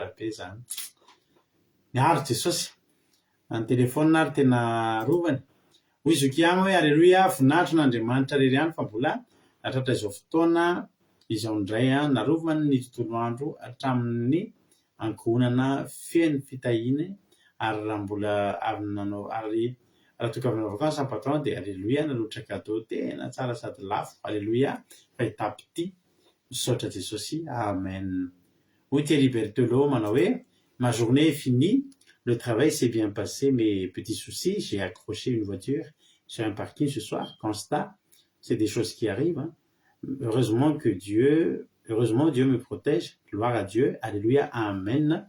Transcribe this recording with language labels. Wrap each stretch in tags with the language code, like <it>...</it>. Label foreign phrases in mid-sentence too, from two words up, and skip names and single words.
<mg>be zany niaro Jesosy ny telefona ary tena rovany hoy zokiamo hoe Alleluia voninahitro n'Andriamanitra rery ihany fa mbola hatratra izao fotoana izao indray narovany ny tontolo andro hatramin'ny ankohonana feno fitahiny ary raha mbola avy nanao ary raha toka avy nanao vakansa ny patron dia Alleluia naloatra cadeau tena tsara sady lafo Alleluia fa étape ity misaotra Jesosy amen. Hoy Thierry Berthelot manao hoe</mg> <fr>ma journée est finie, le travail s'est bien passé, mais petit souci, j'ai accroché une voiture sur un parking ce soir. Constat, c'est des choses qui arrivent. Heureusement Dieu me protège. Gloire à Dieu. Alléluia. Amen.</fr>